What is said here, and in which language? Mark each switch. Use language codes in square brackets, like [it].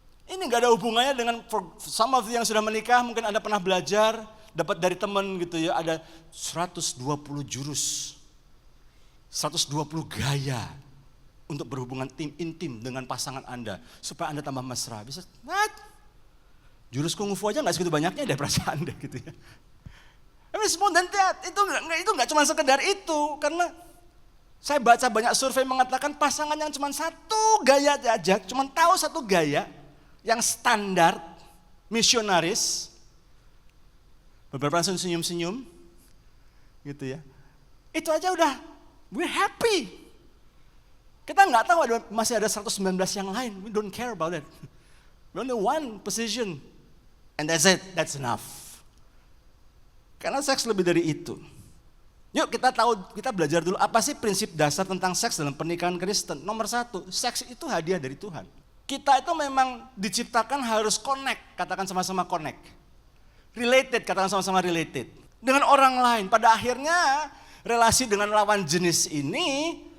[id] Ini gak ada hubungannya dengan [en] some of you [id] yang sudah menikah, mungkin Anda pernah belajar, dapat dari teman gitu ya, ada 120 jurus, 120 gaya untuk berhubungan intim dengan pasangan Anda, supaya Anda tambah mesra. Bisa, [en] what? [id] Jurus kungfu aja gak segitu banyaknya dari perasaan Anda gitu ya. [en] I mean, it's more than that. [id] Itu gak cuma sekedar itu, karena saya baca banyak survei mengatakan pasangan yang cuma satu gaya aja, cuma tahu satu gaya, yang standar, misionaris, beberapa langsung senyum-senyum, gitu ya. Itu aja udah, [en] we're happy. [id] Kita nggak tahu masih ada 119 yang lain, [en] we don't care about it. We only one position, and that's it, that's enough. [id] Karena seks lebih dari itu. Yuk kita belajar dulu apa sih prinsip dasar tentang seks dalam pernikahan Kristen. Nomor 1, seks itu hadiah dari Tuhan. Kita itu memang diciptakan harus connect, katakan sama-sama connect. Related, katakan sama-sama related. Dengan orang lain, pada akhirnya relasi dengan lawan jenis ini